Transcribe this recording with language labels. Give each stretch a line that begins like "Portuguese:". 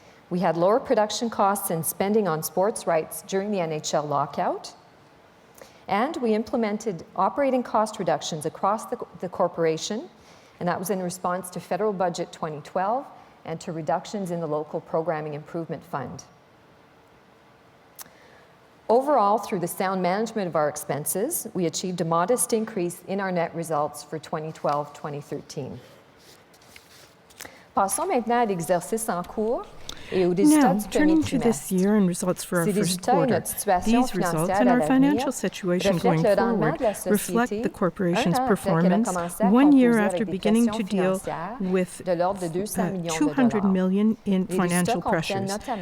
English: We had lower production costs and spending on sports rights during the NHL lockout, and we implemented operating cost reductions across the corporation, and that was in response to Federal Budget 2012 and to reductions in the local Programming Improvement Fund. Overall, through the sound management of our expenses, we achieved a modest increase in our net results for 2012-2013.
French: Passons maintenant à l'exercice en cours.
English: Now, turning to this year and results for our first quarter, these results and our financial situation going forward reflect the corporation's performance 1 year after beginning to deal with $200 million in financial pressures.